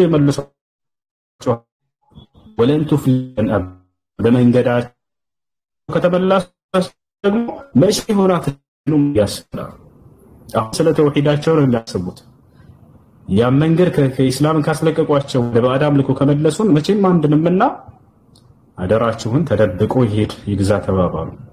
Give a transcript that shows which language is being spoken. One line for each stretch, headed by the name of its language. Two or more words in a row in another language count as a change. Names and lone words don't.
Amharic: ይመልሷቸው
Arabic: ولن تفلحوا أبدا
Amharic: በመንገዳቸው ከተበላችሁ ደግሞ መቼ ሆናት ነው ያስፈራል። አሁን ስለ ተውሂዳቸው ነው የሚያስቡት። ያ መንገድ ከኢስላም ካስለቀቋቸው ወደ ባዕድ አምልኮ ከመለሱን መቼም አንድንምና አደራችሁን ተደብቆ ይሄድ ይግዛ ተባባሉ።